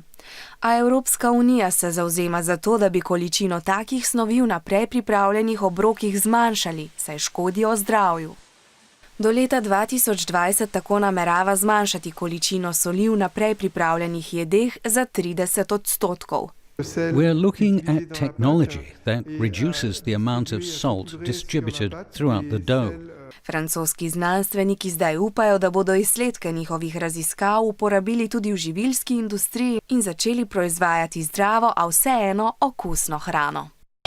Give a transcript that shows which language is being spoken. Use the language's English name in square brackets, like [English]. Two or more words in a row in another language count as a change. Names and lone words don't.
[Slovenian] A Evropska unija se zavzema za to, da bi količino takih snovi v naprej pripravljenih obrokih zmanjšali, saj škodijo zdravju. Do leta 2020 tako namerava zmanjšati količino soli v naprej pripravljenih jedeh za 30%. [English] We're looking at technology that reduces the amount of salt distributed throughout the dough. [Slovenian] Francoski znanstveniki zdaj upajo, da bodo izsledke njihovih raziskav uporabili tudi v živilski industriji in začeli proizvajati zdravo, a vseeno okusno hrano.